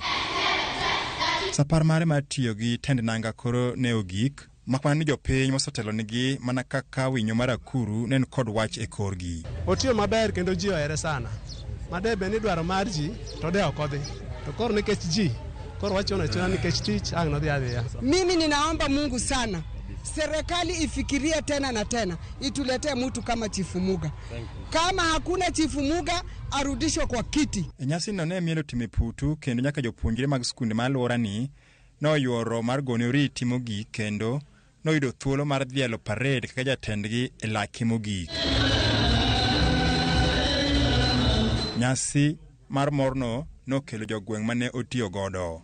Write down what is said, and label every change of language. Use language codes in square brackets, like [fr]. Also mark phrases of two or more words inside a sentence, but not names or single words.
[luo] Sapar mare mar tiyo gi tend nanga koro ne ogik, makmana ni jopiny mosetelo nigi mana kaka winyo mar akuru nen kod wach e korgi. Otiyo maber kendo ji ohere sana. Madebe ni dwaro mar ji to de ok odhi. To koro nikech ji koro wachona chuna nikech tich ang' nodhi adhiya. [sw] Mimi ninaomba Mungu sana, serikali ifikirie tena na tena, ituletee mtu kama Chifu Muga. Kama hakuna Chifu Muga, arudishwe kwa kiti. [luo] Nyasi no ne mielo time putu kendo nyaka jopuonjre mag skunde ma alworani noyuoro mar gone oriti mogik kendo noyudo thuolo mar dhialo parade kaka jatendgi e laki mogik. Nyasi mar morno nokelo jogweng' mane otiyo godo.